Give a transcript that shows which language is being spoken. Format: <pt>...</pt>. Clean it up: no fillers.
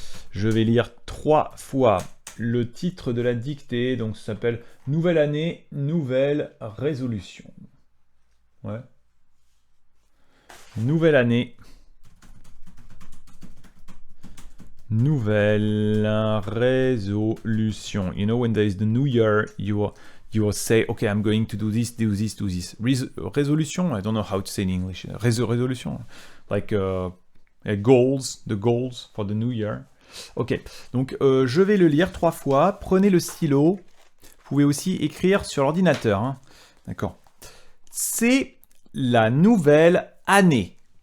<fr>Je vais lire 3 fois le titre de la dictée, donc ça s'appelle Nouvelle année, nouvelle résolution. Ouais. Nouvelle année, nouvelle résolution.</fr> <en>You know, when there is the new year, you will say, okay, I'm going to do this, do this, do this. Resolution, I don't know how to say in English. Resolution, like goals, the goals for the new year.</en> <fr>Ok, donc je vais le lire 3 fois. Prenez le stylo. Vous pouvez aussi écrire sur l'ordinateur. D'accord. C'est la nouvelle année.</fr>